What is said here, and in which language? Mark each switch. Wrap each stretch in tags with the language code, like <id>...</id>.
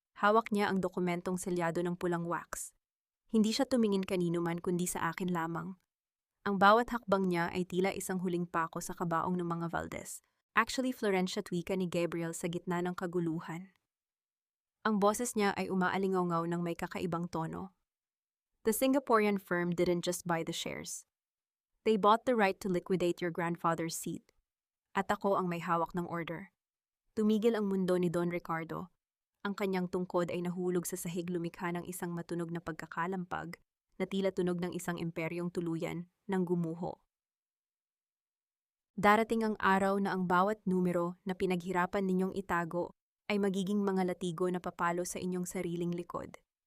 <tl>Hawak niya ang dokumentong selyado ng pulang wax. Hindi siya tumingin kanino man kundi sa akin lamang. Ang bawat hakbang niya ay tila isang huling pako sa kabaong ng mga Valdez. Actually, Florencia, twika ni Gabriel sa gitna ng kaguluhan. Ang boses niya ay umaalingaw ng may kakaibang tono.</tl> <en>The Singaporean firm didn't just buy the shares. They bought the right to liquidate your grandfather's seat.</en> <tl>At ako ang may hawak ng order. Tumigil ang mundo ni Don Ricardo. Ang kanyang tungkod ay nahulog sa sahig, lumikha ng isang matunog na pagkakalampag na tila tunog ng isang imperyong tuluyan ng gumuho. Darating ang araw na ang bawat numero na pinaghirapan ninyong itago ay magiging mga latigo na papalo sa inyong sariling likod.</tl>